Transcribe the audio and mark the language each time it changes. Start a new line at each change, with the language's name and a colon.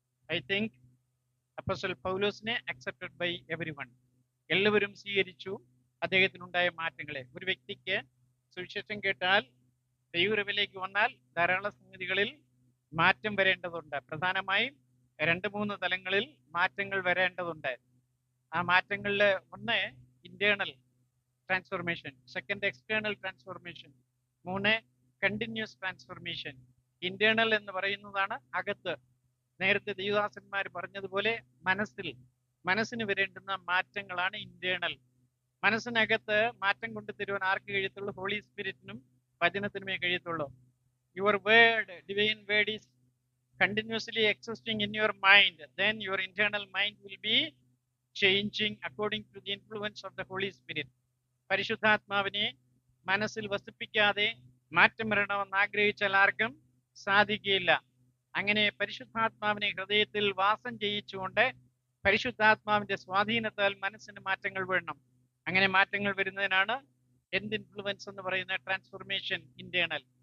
English: I think Apostle പൗലോസിനെ accepted by everyone.
Malayalam: എല്ലാവരും സ്വീകരിച്ചു അദ്ദേഹത്തിനുണ്ടായ മാറ്റങ്ങളെ. ഒരു വ്യക്തിക്ക് സുവിശേഷം കേട്ടാൽ, ദൈവകൃപയിലേക്ക് വന്നാൽ ധാരാളം സംഗതികളിൽ മാറ്റം വരേണ്ടതുണ്ട്. പ്രധാനമായും 2-3 തലങ്ങളിൽ മാറ്റങ്ങൾ വരേണ്ടതുണ്ട്. ആ മാറ്റങ്ങളിൽ 1 internal transformation, 2 external transformation, 3 continuous transformation. Internal എന്ന് പറയുന്നതാണ് അകത്ത്. നേരത്തെ ദൈവദാസന്മാർ പറഞ്ഞതുപോലെ മനസ്സിന് വരേണ്ടുന്ന മാറ്റങ്ങളാണ് ഇന്റേണൽ. മനസ്സിനകത്ത് മാറ്റം കൊണ്ടുതരുവാൻ ആർക്ക് കഴിയത്തുള്ളൂ? ഹോളി സ്പിരിറ്റിനും വചനത്തിനുമേ കഴിയത്തുള്ളൂ.
English: Your word, divine word is continuously existing in your mind, then your internal mind will be changing according to the influence of the Holy Spirit.
Malayalam: പരിശുദ്ധാത്മാവിനെ മനസ്സിൽ വസിപ്പിക്കാതെ മാറ്റം വരണമെന്ന് ആഗ്രഹിച്ചാൽ ആർക്കും സാധിക്കുകയില്ല. അങ്ങനെ പരിശുദ്ധാത്മാവിനെ ഹൃദയത്തിൽ വാസം ചെയ്യിച്ചുകൊണ്ട് പരിശുദ്ധാത്മാവിന്റെ സ്വാധീനത്താൽ മനസ്സിന് മാറ്റങ്ങൾ വരണം. അങ്ങനെ മാറ്റങ്ങൾ വരുന്നതിനാണ് എന്ത് ഇൻഫ്ലുവൻസ് എന്ന് പറയുന്ന ട്രാൻസ്ഫോർമേഷൻ ഇന്റേണൽ.